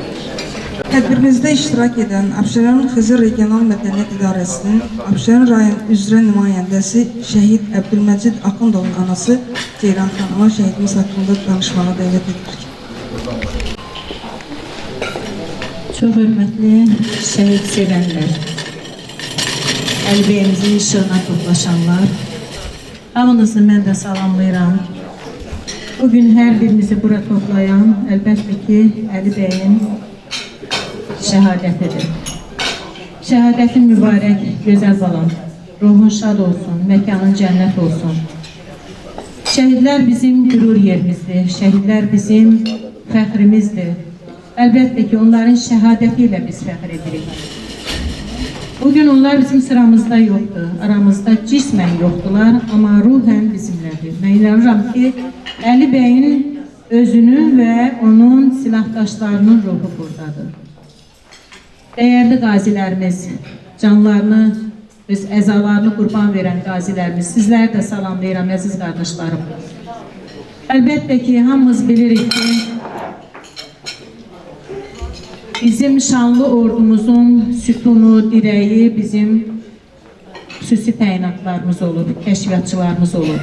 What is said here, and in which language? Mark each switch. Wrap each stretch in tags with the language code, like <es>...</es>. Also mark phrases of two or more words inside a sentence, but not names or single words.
<az>Tədbirimizdə iştirak edən Abşeron Xızır Regional Mədəniyyət İdarəsinin Abşeron rayon üzrə nümayəndəsi şəhid Əbdülməcid Axundovun anası Ceyran xanıma şəhidimiz haqqında danışmağa dəvət edirik. Çox hörmətli şəhid sevənlər, Əlibəyimizin işığına toplaşanlar, hamınızı mən də salamlayıram.</az> <tr>Bugün her birimizi bura toplayan elbette ki Ali Bey'in şehadetidir. Şehadetin mübarek, güzel balam. Ruhun şad olsun, mekanın cennet olsun. Şehitler bizim gurur yerimizdir. Şehitler bizim fəxrimizdir. Elbette ki onların şehadetiyle biz fəxr edirik. Bugün onlar bizim sıramızda yoktu. Aramızda cismen yoktular ama ruhen bizimledir. Ben inanıram ki Ali Bey'in özünün ve onun silahdaşlarının ruhu buradadır.</tr> <az>Değerli gazilərimiz, canlarını, öz əzalarını qurban verən qazilərimiz, sizləri də salamlayıram, əziz qardaşlarım. Əlbəttə ki, hamımız bilirik ki, bizim şanlı ordumuzun sütunu, direği bizim xüsusi təyinatlarımız olur, kəşfiyyatçılarımız olur.</az>